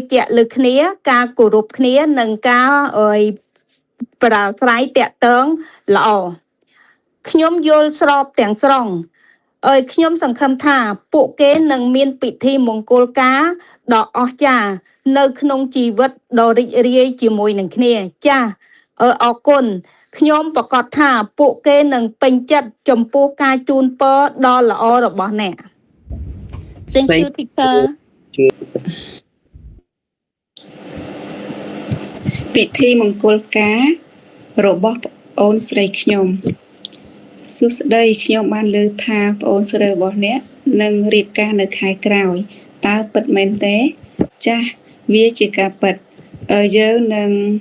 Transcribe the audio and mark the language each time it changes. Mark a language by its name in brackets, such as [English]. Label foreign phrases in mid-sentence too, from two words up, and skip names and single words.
[Khmer] ជាក់លើគ្នាការគោរពគ្នានិងការប្រាស្រ័យតាក់ទងល្អខ្ញុំយល់ស្របទាំងស្រុងខ្ញុំសង្ឃឹមថាពួកគេនឹងមានពិធីមង្គលការដ៏អស្ចារ្យនៅក្នុងជីវិតដ៏រីករាយជាមួយនឹងគ្នាចាអរគុណខ្ញុំប្រកាសថាពួកគេនឹងពេញចិត្តចំពោះការជូនពរដ៏ល្អរបស់អ្នក [English] Thank you teacher [Khmer] ពិធីមង្គលការរបស់ប្អូនស្រីខ្ញុំសួស្តីខ្ញុំបានលើថាប្អូនស្រីរបស់អ្នកនឹងរៀបការនៅខែក្រោយតើពិតមែនទេចាស់វាជាការពិតយើងនឹង